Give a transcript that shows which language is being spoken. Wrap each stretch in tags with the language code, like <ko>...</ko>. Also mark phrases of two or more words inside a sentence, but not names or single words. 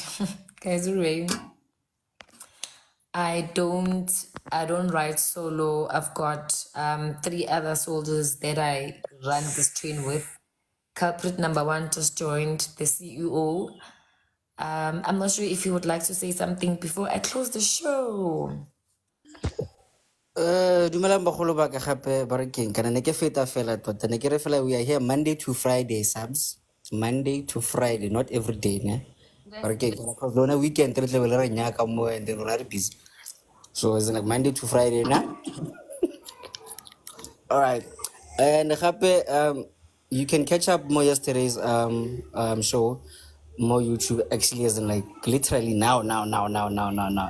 <en>Guys, rain. I don't ride solo. I've got 3 other soldiers that I run this train with. Culprit number 1 just joined, the CEO. I'm not sure if you would like to say something before I close the show.</en> <tn>Dumelang bagolo ba ka gape ba re keng kana ne ke feta fela tota ne ke re fela</tn> <en>we are here Monday to Friday, Sabs. It's Monday to Friday, not every day, ne?</en> <tn>Ba re keng kana cause lona weekend re tle le re nyaka mo</tn> <en>and then we're busy. So it's like Monday to Friday, na? All right. And gape You can catch up more yesterday's show, more YouTube actually, as in like literally now.</en>